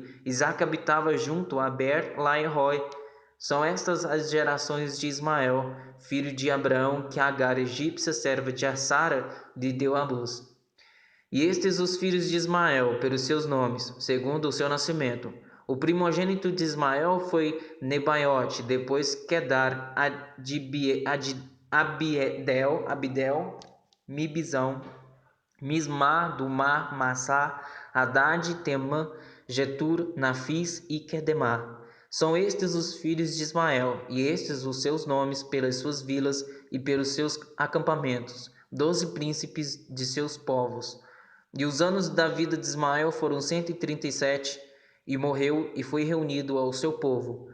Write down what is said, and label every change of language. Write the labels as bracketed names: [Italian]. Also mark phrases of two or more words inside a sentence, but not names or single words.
[Portuguese] Isaque habitava junto a Ber-Laai-Roi. São estas as gerações de Ismael, filho de Abraão, que Agar, egípcia, serva de Sara, lhe deu à luz. E estes os filhos de Ismael, pelos seus nomes, segundo o seu nascimento. O primogênito de Ismael foi Nebaiote, depois Quedar, Abidel, Mibizão, Mismá, Dumá, Massá, Haddad, Temã, Getur, Nafis e Quedemá. São estes os filhos de Ismael, e estes os seus nomes pelas suas vilas e pelos seus acampamentos, 12 príncipes de seus povos. E os anos da vida de Ismael foram 137, e morreu e foi reunido ao seu povo.